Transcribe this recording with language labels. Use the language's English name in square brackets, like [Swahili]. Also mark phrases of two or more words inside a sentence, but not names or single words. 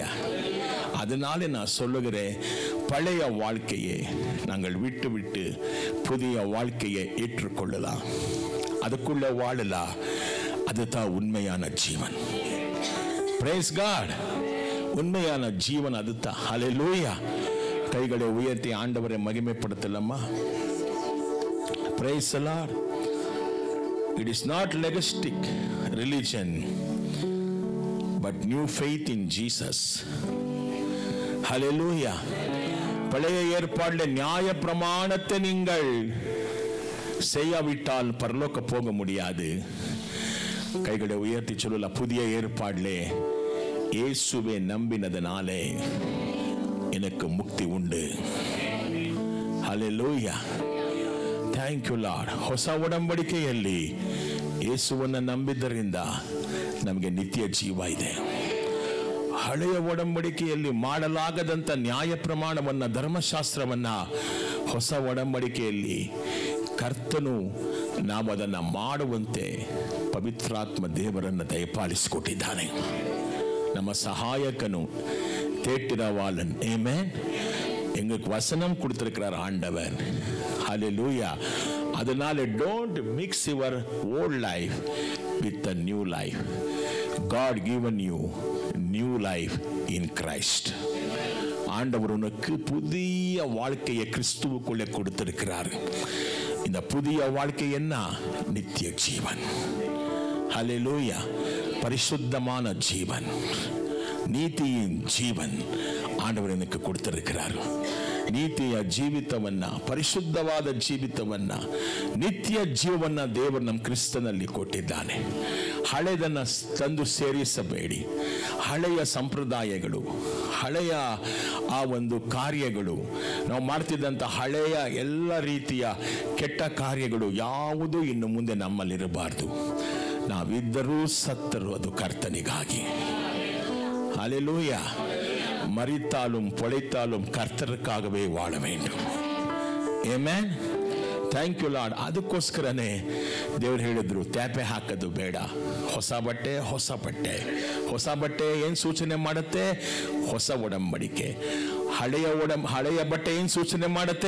[Tamil] அதனால நான் சொல்லுகிறேன், பழைய வாழ்க்கையை நாங்கள் விட்டு விட்டு புதிய வாழ்க்கையை ஏற்றுக்கொள்ளலாம், அதுக்குள்ள வாழலாம். அதுதான் உண்மையான ஜீவன். [English] Praise God. [Tamil] உண்மையான ஜீவன் அதுதான். ஹல்லேலூயா. கைகளை உயர்த்தி ஆண்டவரை மகிமைப்படுத்தலாமா? [English] Praise the Lord. It is not legalistic religion, but new faith in Jesus. Hallelujah. [Tamil] பழைய ஏற்பாட்டில் நியாய பிரமாணத்தை நீங்கள் செய்யாவிட்டால் பரலோக போக முடியாது. கைகளை உயர்த்தி சொல்லலாம், புதிய ஏற்பாட்டிலே இயேசுவை நம்பினதனாலே எனக்கு முக்தி உண்டு. [English] Hallelujah. Thank you Lord. [Kannada] ಹೊಸ ಒಡಂಬಡಿಕೆಯಲ್ಲಿ ಯೇಸುವನ್ನು ನಂಬಿದ್ದರಿಂದ ನಮಗೆ ನಿತ್ಯ ಜೀವ ಇದೆ. ಹಳೆಯ ಒಡಂಬಡಿಕೆಯಲ್ಲಿ ಮಾಡಲಾಗದಂಥ ನ್ಯಾಯ ಪ್ರಮಾಣವನ್ನು, ಧರ್ಮಶಾಸ್ತ್ರವನ್ನು ಹೊಸ ಒಡಂಬಡಿಕೆಯಲ್ಲಿ ಕರ್ತನು ನಾವು ಅದನ್ನು ಮಾಡುವಂತೆ ಪವಿತ್ರಾತ್ಮ ದೇವರನ್ನು ದಯಪಾಲಿಸಿಕೊಟ್ಟಿದ್ದಾನೆ. [Tamil] நம்ம சகாயக்கனு தேட்டிரவாளன். ஆமென். எங்களுக்கு வசனம் கொடுத்திருக்கிறார் ஆண்டவர். [English] ஹல்லேலூயா. அதனால Don't mix your old life with the new life. God given you new life in Christ. [Tamil] ஆண்டவர் உனக்கு புதிய வாழ்க்கையை கிறிஸ்துவுக்குள்ளே கொடுத்திருக்கிறார். இந்த புதிய வாழ்க்கை என்ன? நித்திய ஜீவன். ஹல்லேலூயா. பரிசுத்தமான ஜீவன், நீதியின் ஜீவன் ஆண்டவர் எனக்கு கொடுத்திருக்கிறார். [Kannada] ನೀತಿಯ ಜೀವಿತವನ್ನ, ಪರಿಶುದ್ಧವಾದ ಜೀವಿತವನ್ನ, ನಿತ್ಯ ಜೀವವನ್ನ ದೇವರು ನಮ್ಮ ಕ್ರಿಸ್ತನಲ್ಲಿ ಕೊಟ್ಟಿದ್ದಾನೆ. ಹಳೆದನ್ನು ತಂದು ಸೇರಿಸಬೇಡಿ. ಹಳೆಯ ಸಂಪ್ರದಾಯಗಳು, ಹಳೆಯ ಆ ಒಂದು ಕಾರ್ಯಗಳು, ನಾವು ಮಾಡ್ತಿದ್ದಂಥ ಹಳೆಯ ಎಲ್ಲ ರೀತಿಯ ಕೆಟ್ಟ ಕಾರ್ಯಗಳು ಯಾವುದೂ ಇನ್ನು ಮುಂದೆ ನಮ್ಮಲ್ಲಿರಬಾರ್ದು. ನಾವಿದ್ದರೂ ಸತ್ತರೂ ಅದು ಕರ್ತನಿಗಾಗಿ. ಹಲ್ಲೆಲೂಯ. [Tamil] மரித்தாலும் பொழைத்தாலும் கர்த்தருக்காகவே வாழ வேண்டும். [English] Amen. Thank you Lord. [Kannada] ಅದಕ್ಕೋಸ್ಕರನೇ ದೇವ್ರು ಹೇಳಿದ್ರು, ತ್ಯಾಪೆ ಹಾಕೋದು ಬೇಡ, ಹೊಸ ಬಟ್ಟೆ ಹೊಸ ಬಟ್ಟೆ. ಹೊಸ ಬಟ್ಟೆ ಏನು ಸೂಚನೆ ಮಾಡುತ್ತೆ? ಹೊಸ ಒಡಂಬಡಿಕೆ. ಹಳೆಯ ಬಟ್ಟೆ ಏನು ಸೂಚನೆ ಮಾಡುತ್ತೆ?